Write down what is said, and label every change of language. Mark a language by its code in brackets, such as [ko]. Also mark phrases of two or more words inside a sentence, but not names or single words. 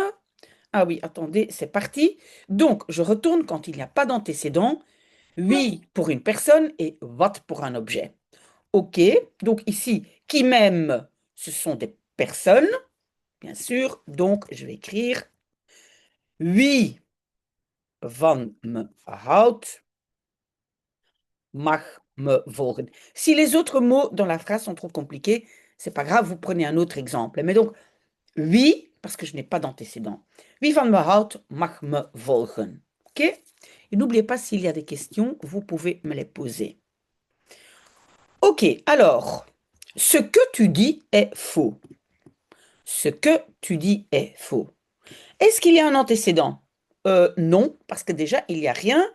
[fr] Ah oui, attendez, c'est parti. Donc, je retourne quand il n'y a pas d'antécédent. Oui pour une personne et what pour un objet. OK, donc ici, qui m'aime, ce sont des personnes, bien sûr. Donc, je vais écrire [nl] wie van me houdt, mag me volgen. [fr] Si les autres mots dans la phrase sont trop compliqués, c'est pas grave, vous prenez un autre exemple. Mais donc, wie, parce que je n'ai pas d'antécédent. [nl] Wie van me houdt, mag me volgen. [fr] OK? Et n'oubliez pas, s'il y a des questions, vous pouvez me les poser. OK, alors, ce que tu dis est faux. Ce que tu dis est faux. Est-ce qu'il y a un antécédent? Non, parce que déjà, il n'y a rien.